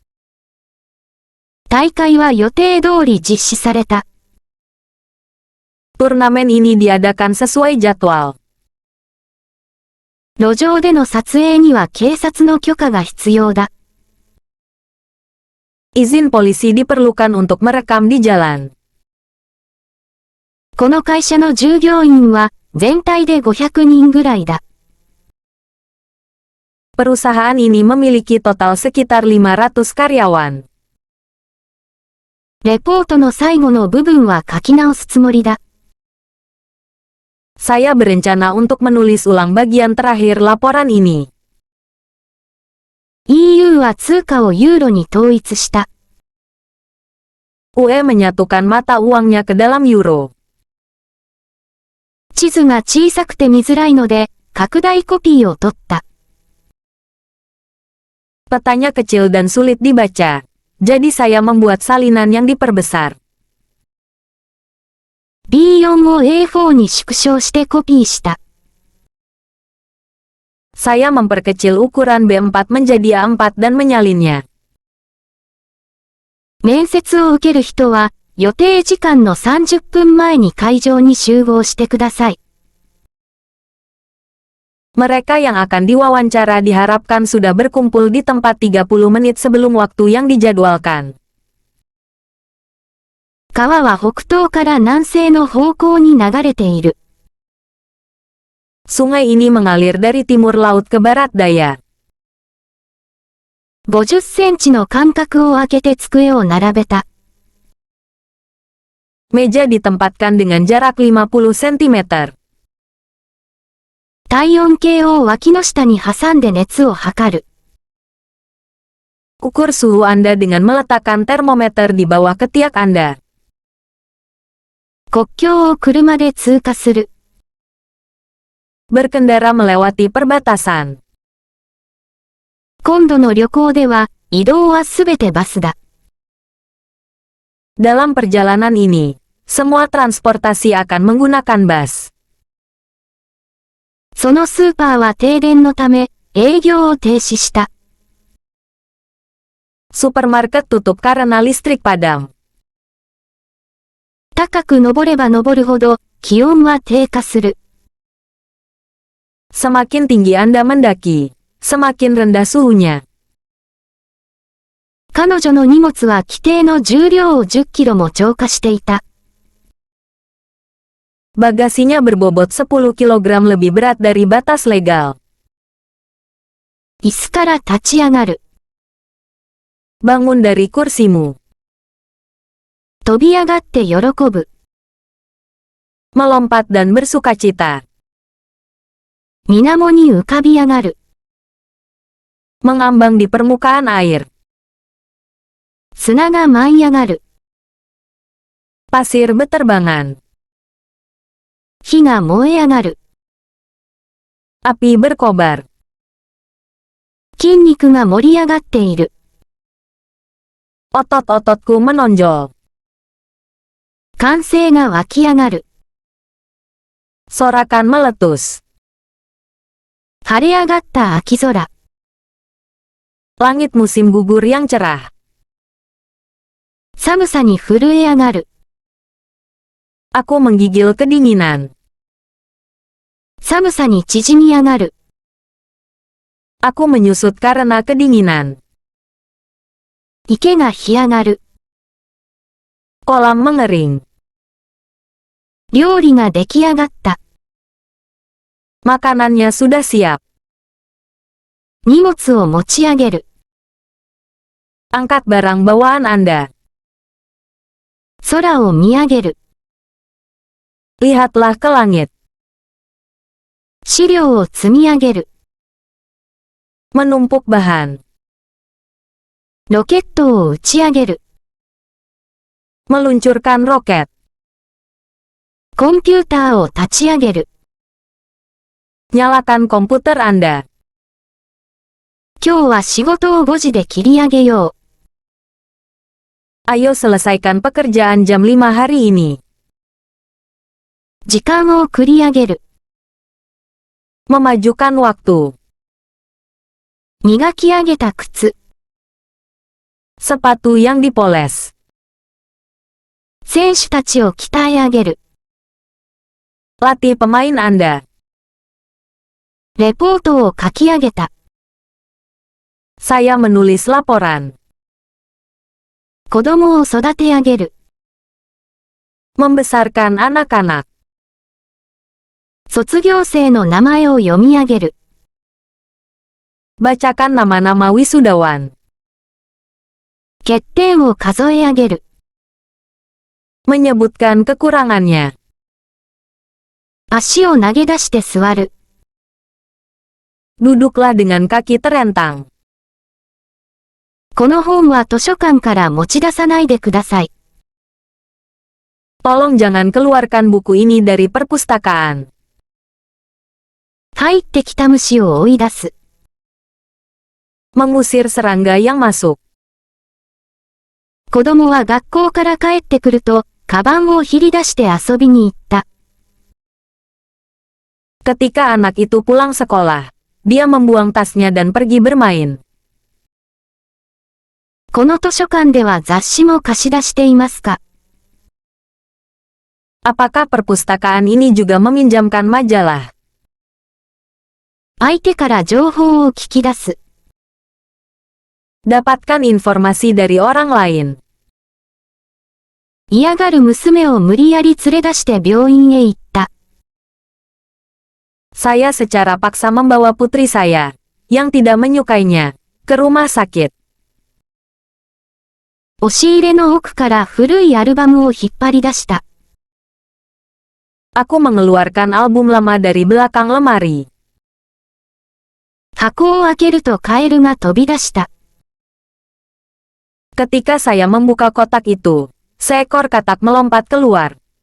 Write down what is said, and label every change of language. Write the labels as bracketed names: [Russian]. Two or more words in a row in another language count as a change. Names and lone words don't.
[Japanese] 大会は予定通り実施された。 [Indonesian] Turnamen ini diadakan sesuai jadwal. [Japanese] 路上での撮影には警察の許可が必要だ。 [Indonesian] Izin polisi diperlukan untuk merekam di jalan. [Japanese] この会社の従業員は全体で500人ぐらいだ。 [Indonesian] Perusahaan ini memiliki total sekitar 500 karyawan. [Japanese] レポートの最後の部分は書き直すつもりだ。 [Indonesian] Saya berencana untuk menulis ulang bagian terakhir laporan ini. [Japanese] EU は通貨をユーロに統一した。 [Indonesian] UE menyatukan mata uangnya ke dalam euro. [Japanese] 地図が小さくて見づらいので、拡大コピーを取った。 [Indonesian] Petanya kecil dan sulit dibaca, jadi saya membuat salinan yang diperbesar. [Japanese] B4 を A4 に縮小してコピーした。 [Indonesian] Saya memperkecil ukuran B4 menjadi A4 dan menyalinnya. [Japanese] 面接を受ける人は、予定時間の30分前に会場に集合してください。 [Indonesian] Mereka yang akan diwawancara diharapkan sudah berkumpul di tempat 30 menit sebelum waktu yang dijadwalkan. [Japanese] 川は北東から南西の方向に流れている。 [Indonesian] Sungai ini mengalir dari timur laut ke barat daya. [Japanese] 50 センチの間隔を空けて机を並べた。 [Indonesian] Meja ditempatkan dengan jarak 50 cm. [Japanese] 体温計を脇の下に挟んで熱を測る。 [Indonesian] Ukur suhu Anda dengan meletakkan termometer di bawah ketiak Anda. [Japanese] 国境を車で通過する。 [Indonesian] Berkendara melewati perbatasan. [Japanese] 今度の旅行では、移動はすべてバスだ。 [Indonesian] Dalam perjalanan ini, semua transportasi akan menggunakan bus. [Japanese] そのスーパーは停電のため、営業を停止した。 [Indonesian] Supermarket tutup karena listrik padam. [Japanese] 高く登れば登るほど、気温は低下する。 [Indonesian] Semakin tinggi Anda mendaki, semakin rendah suhunya. [Japanese] 彼女の荷物は規定の重量を10キロも超過していた。 [Indonesian] Bagasinya berbobot 10 kg lebih berat dari batas legal. [Japanese] 椅子から立ち上がる。 [Indonesian] Bangun dari kursimu. [Japanese] 飛び上がって喜ぶ。 [Indonesian] Melompat dan bersukacita. [Japanese] 水面に浮かび上がる。 [Indonesian] Mengambang di permukaan air. [Japanese] 砂が舞い上がる。 [Indonesian] Pasir beterbangan. [Japanese] 火が燃え上がる。 [Indonesian] Api berkobar. [Japanese] 筋肉が盛り上がっている。 [Indonesian] Otot-ototku menonjol. [Japanese] 歓声が湧き上がる。 [Indonesian] Sorakan meletus. [Japanese] 晴れ上がった秋空。 [Indonesian] Langit musim gugur yang cerah. [Japanese] 寒さに震え上がる。 [Indonesian] Aku menggigil kedinginan. [Japanese] 寒さに縮み上がる。 [Indonesian] Aku menyusut karena kedinginan. [Japanese] 池が干上がる。 [Indonesian] Kolam mengering. [Japanese] 料理が出来上がった。 [Indonesian] Makanannya sudah siap. [Japanese] 荷物を持ち上げる。 [Indonesian] Angkat barang bawaan Anda. [Japanese] 空を見上げる。 [Indonesian] Lihatlah ke langit. [Japanese] 資料を積み上げる。 [Indonesian] Menumpuk bahan. [Japanese] ロケットを打ち上げる。 [Indonesian] Meluncurkan roket. [Japanese] コンピューターを立ち上げる。 [Indonesian] Nyalakan komputer Anda. [Japanese] 今日は仕事を5時で切り上げよ [Indonesian] Ayo selesaikan pekerjaan jam 5 hari ini. [Japanese] う。時間を繰り上げる。 [Indonesian] Memajukan waktu. [Japanese] 磨き上げた靴。 [Indonesian] Sepatu yang dipoles. [Japanese] 選手たちを鍛え上げる。 [Indonesian] Latih pemain Anda. [Japanese] レポートを書き上げた。 [Indonesian] Saya menulis laporan. [Japanese] 子供を育て上げる。 [Indonesian] Membesarkan anak-anak. [Japanese] 卒業生の名前を読み上げる。 [Indonesian] Bacakan nama-nama wisudawan. [Japanese] 欠点を数え上げる。 [Indonesian] Menyebutkan kekurangannya. [Japanese] 足を投げ出して座る。 [Indonesian] Duduklah dengan kaki terentang. [Japanese] この本は図書館から持ち出さないでください。 [Indonesian] Tolong jangan keluarkan buku ini dari perpustakaan. [Japanese] 入ってきた虫を追い出す。 [Indonesian] Mengusir serangga yang masuk. [Japanese] 子供は学校から帰ってくると、カバンを引り出して遊びに行った。 [Indonesian] Ketika anak itu pulang sekolah, dia membuang tasnya dan pergi bermain. [Japanese] この図書館では雑誌も貸し出していますか？ [Indonesian] Apakah perpustakaan ini juga meminjamkan majalah? [Japanese] 相手から情報を聞き出す。 [Indonesian] Dapatkan informasi dari orang lain. [Japanese] 嫌がる娘を無理やり連れ出して病院へ行った。 [Indonesian] Saya secara paksa membawa putri saya, yang tidak menyukainya, ke rumah sakit. [Japanese] 押し入れの奥から古いアルバムを引っ張り出した。 [Indonesian] Aku mengeluarkan album lama dari belakang lemari. [Japanese] 箱を開けるとカエルが飛び出した。 [Indonesian] Ketika saya membuka kotak itu, seekor katak melompat keluar.